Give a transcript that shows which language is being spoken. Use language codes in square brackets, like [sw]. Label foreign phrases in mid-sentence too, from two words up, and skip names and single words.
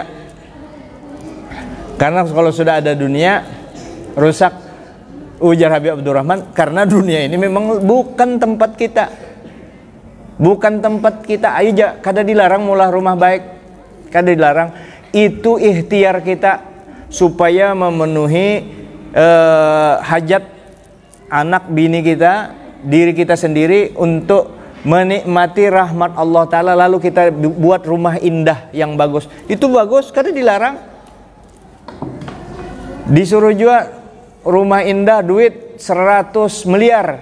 [id] Karena kalau sudah ada dunia rusak, ujar Habib Abdurrahman, karena dunia ini memang bukan tempat kita. Bukan tempat kita. [bjn] Ayo kada dilarang mulah rumah baik. [id] Kada dilarang. Itu ikhtiar kita supaya memenuhi hajat anak bini kita, diri kita sendiri, untuk menikmati rahmat Allah Ta'ala. Lalu kita buat rumah indah yang bagus. Itu bagus, kada dilarang. Disuruh juga rumah indah duit 100 miliar.